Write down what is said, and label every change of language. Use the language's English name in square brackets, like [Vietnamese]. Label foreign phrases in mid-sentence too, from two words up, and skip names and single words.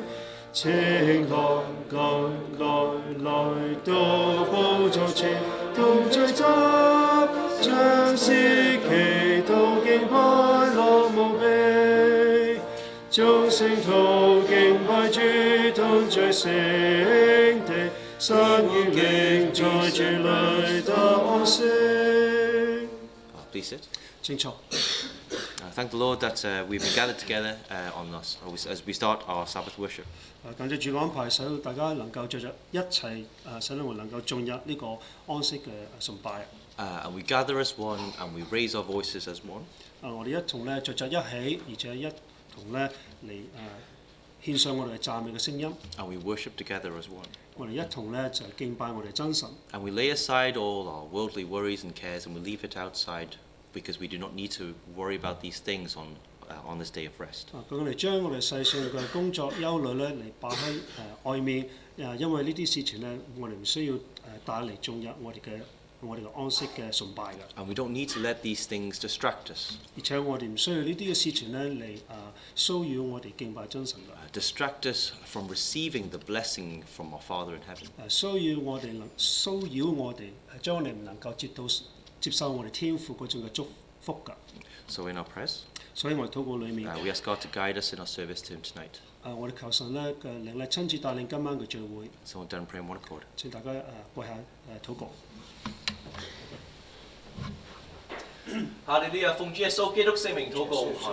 [Cantonese] 請來到寶座前同聚集，將司祈禱敬拜樂無比，眾聖徒敬拜主同聚聖地，生與靈在主裏得樂息。 [English] Please sit. [Cantonese] 請坐。 [English] Thank the Lord that we've been gathered together as we start our Sabbath worship. [Cantonese] 感謝主嘅安排，使到大家能夠著一齊使到我能夠進入呢個安息嘅崇拜。 [English] And we gather as one and we raise our voices as one. [Cantonese] 我哋一同咧著一起，而且一同咧嚟獻上我哋嘅讚美嘅聲音。 [English] And we worship together as one. [Cantonese] 我哋一同咧就敬拜我哋真神。 [English] And we lay aside all our worldly worries and cares and we leave it outside because we do not need to worry about these things on this day of rest. [Cantonese] 咁我哋將我哋世上嘅工作憂慮咧嚟擺喺外面，因為呢啲事情咧，我哋唔需要帶嚟進入我哋嘅安息嘅崇拜嘅。 [English] And we don't need to let these things distract us. [Cantonese] 而且我哋唔需要呢啲嘅事情咧嚟騷擾我哋敬拜真神嘅。 [English] Distract us from receiving the blessing from our Father in heaven. [Cantonese] 騷擾我哋，將我哋唔能夠接受我哋天父嗰種嘅祝福㗎。 [English] So in our prayers, [Cantonese] 所以我哋禱告裏面， [English] we ask God to guide us in our service to Him tonight. [Cantonese] 我哋求神咧嘅靈力親自帶領今晚嘅聚會。 [English] So we'll done pray in one accord. [Cantonese] 請大家跪下禱告。哈利路亞，奉主耶穌基督聖名禱告。